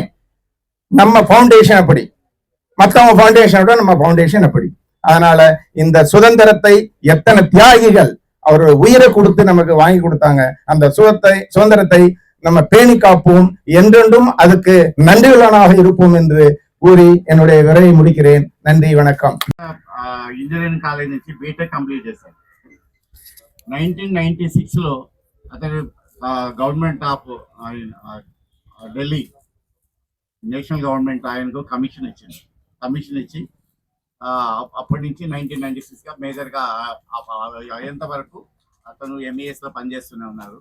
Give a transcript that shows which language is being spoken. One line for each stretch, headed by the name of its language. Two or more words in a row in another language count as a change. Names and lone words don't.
Tamil: நம்ம ஃபவுண்டேஷன் அப்படி, மற்றவங்க ஃபவுண்டேஷனோட நம்ம ஃபவுண்டேஷன் அப்படி. அதனால இந்த சுதந்திரத்தை எத்தனை தியாகிகள் அவர் உயிரை கொடுத்து நமக்கு வாங்கி கொடுத்தாங்க. அந்த சுதந்திரத்தை நம்ம பேணி காப்போம், என்றென்றும் அதுக்கு நன்றியுள்ளவனாக இருப்போம் என்று கூறி என்னுடைய விரைவை முடிக்கிறேன். நன்றி, వணக்கம்.
English: engineering college
Telugu: నుంచి
English: BTech complete
Telugu: చేశాను. 1996 లో అతను
English: Government of Delhi National Government
Telugu: ఆయనకు కమిషన్ ఇచ్చింది. కమిషన్ ఇచ్చి అప్పటి నుంచి 1996 గా మేజర్ గా అయ్యేంత వరకు అతను ఎంఈఎస్ లో పనిచేస్తూనే ఉన్నారు.